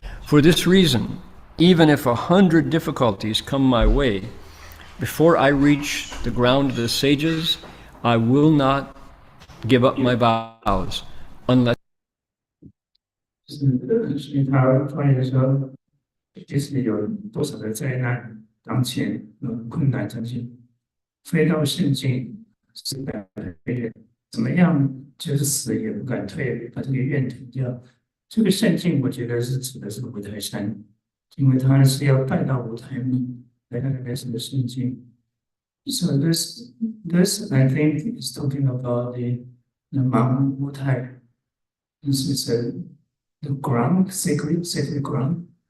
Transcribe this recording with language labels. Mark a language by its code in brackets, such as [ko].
[en] For this reason, even if 100 difficulties come my way, before I reach the ground of the sages, I will not give up my vows unless. [zh] 所以他发言说，即使有多少的灾难当前，困难当前，飞到圣境，死不敢退愿，怎么样就是死也不敢退，把这个愿停掉。这个圣境，我觉得是指的是五台山，因为他是要拜到五台嘛。来看看什么圣经。 [en] So this I think is talking about the Mount Wutai. This is the ground, sacred ground.